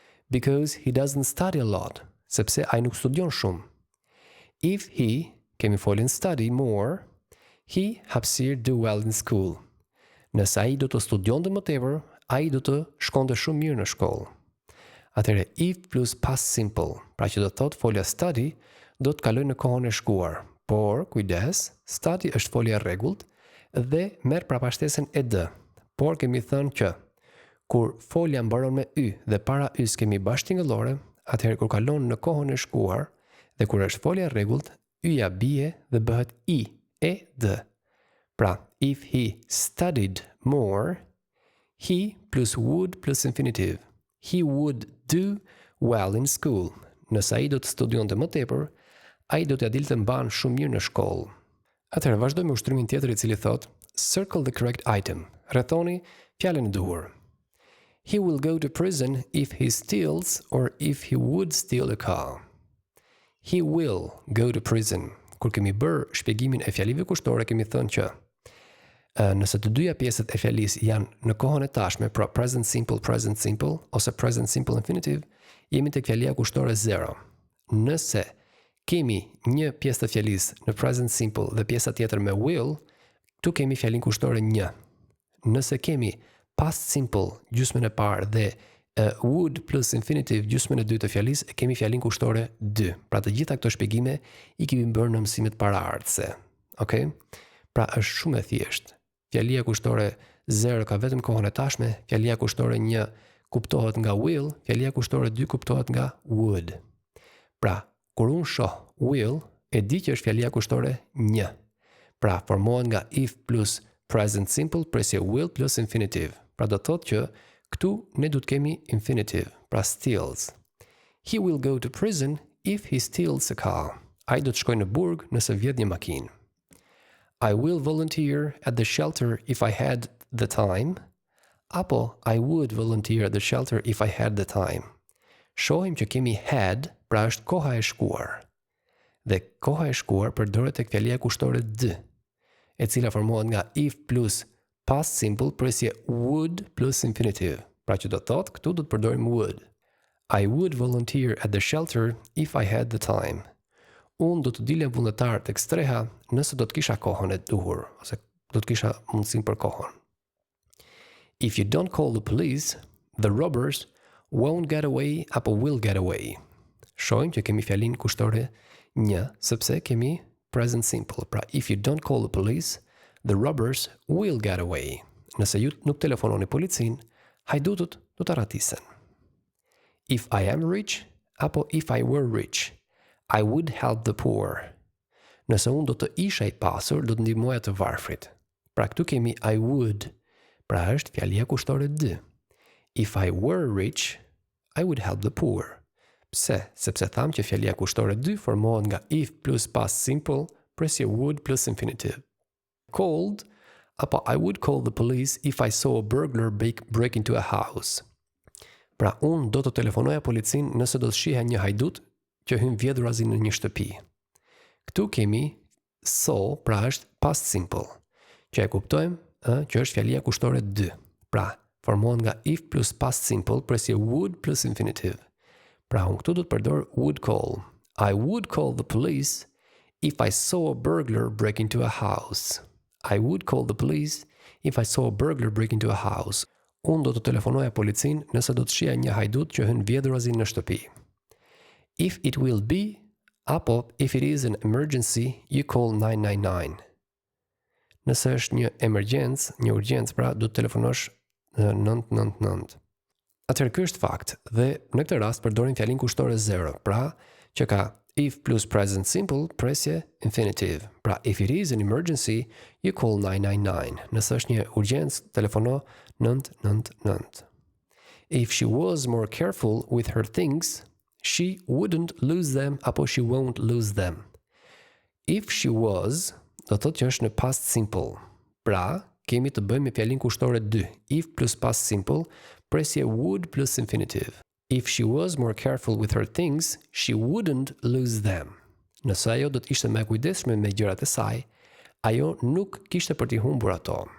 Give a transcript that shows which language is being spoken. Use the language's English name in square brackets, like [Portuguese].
[English] Because he doesn't study a lot, [Albanian] sepse ai nuk studion shumë. [English] If he, [Albanian] kemi folin [English] study more, he hapësirë do well in school. [Albanian] Nëse ai do të studionte më tepër, ai do të shkonte shumë mirë në shkollë. Atëherë if plus past simple, pra që do të thotë folja study, do të kalojë në kohën e shkuar. Por, kujdes, study është folja e rregullt dhe merr prapashtesën e d. Por kemi thënë që kur folja mbaron me y dhe para y-s kemi bashkëtingëllore, atëherë kur kalon në kohën e shkuar dhe kur është folja e rregullt, y-ja bie dhe bëhet i, e, d. [English] Pra, if he studied more, he plus would plus infinitive. He would do well in school. [Albanian] Nëse ai do të studionte më tepër, ai do t'ia dilte mban shumë mirë në shkollë. Atëherë vazhdojmë me ushtrimin tjetër i cili thotë [English] circle the correct item. [Albanian] Rrethoni fjalën e duhur. [English] He will go to prison if he steals or if he would steal a car. He will go to prison. [Albanian] Kur kemi bërë shpjegimin e fjalive kushtore, kemi thënë që nëse të dyja pjesët e fjalisë janë në kohën e tashme, pra present simple, ose present simple infinitive, jemi tek fjalia kushtore 0. Nëse kemi një pjesë të fjalisë në present simple dhe pjesa tjetër me will, tu kemi fjalin kushtore 1. Nëse kemi past simple gjysmën e parë dhe would plus infinitive gjysmën e dytë të fjalisë, kemi fjalin kushtore 2. Pra të gjitha këto shpjegime i kemi bërë në mësimet paraardhëse. Okej? Pra është shumë e thjeshtë. Fjalia kushtore 0 ka vetëm kohën e tashme, fjalia kushtore 1 kuptohet nga will, fjalia kushtore 2 kuptohet nga would. Pra, kur unë shoh will, e di që është fjalia kushtore 1. Pra, formohet nga if plus present simple presje will plus infinitive. Pra do të thotë që këtu ne do të kemi infinitive, pra steals. [English] He will go to prison if he steals a car. [Albanian] Ai do të shkojë në burg nëse vjedh një makinë. [English] I will volunteer at the shelter if I had the time. Apo I would volunteer at the shelter if I had the time. [Albanian] Shohim që kemi had, pra është koha e shkuar. Dhe koha e shkuar përdoret tek fjalia kushtore d, e cila formohet nga if plus past simple presje would plus infinitive. Pra që do të thotë, këtu do të përdorim would. [English] I would volunteer at the shelter if I had the time. [Albanian] Unë do të dilem vullnetar tek streha nëse do të kisha kohën e duhur, ose do të kisha mundësinë për kohën. [English] If you don't call the police, the robbers won't get away apo will get away. [Albanian] Shohim që kemi fjalin kushtore një, sepse kemi present simple. [English] Pra, if you don't call the police, the robbers will get away. [Albanian] Nëse ju nuk telefononi policin, hajdutët do të ratisen. [English] If I am rich, apo if I were rich, I would help the poor. [Albanian] Nëse unë do të isha i pasur, do të ndihmoja të varfrit. Pra këtu kemi I would, pra është fjalia kushtore d. [English] If I were rich, I would help the poor. Pse? [Albanian] Sepse tham që fjalia kushtore d formohet nga if plus past simple presje would plus infinitive. [English] Called, apo I would call the police if I saw a burglar break into a house. [Albanian] Pra unë do të telefonoja policin nëse do të shiha një hajdut që hyn vjedhurazi në një shtëpi. Këtu kemi saw, pra është past simple, që e kuptojmë që është fjalia kushtore d. Pra, formohet nga if plus past simple presje would plus infinitive. Pra unë këtu do të përdor would call. [English] I would call the police if I saw a burglar break into a house. I would call the police if I saw a burglar break into a house. [Albanian] Unë do të telefonoja policin nëse do të shija një hajdut që hyn vjedhurazi në shtëpi. [English] If it will be, apo if it is an emergency, you call 999. [Albanian] Nëse është një emergjencë, një urgjencë, pra do të telefonosh 999. Atëherë ky është fakt dhe në këtë rast përdorim fjalin kushtore 0, pra që ka if plus present simple presje infinitive. [English] Pra if it is an emergency, you call 999. [Albanian] Nëse është një urgjencë, telefono 999. [English] If she was more careful with her things, she wouldn't lose them apo she won't lose them. If she was, [Albanian] do të thotë që është në past simple. Pra, kemi të bëjmë me fjalin kushtore 2. [English] If plus past simple presje would plus infinitive. If she was more careful with her things, she wouldn't lose them. [Albanian] Nëse ajo do të ishte më e kujdesshme me gjërat e saj, ajo nuk kishte për t'i humbur ato.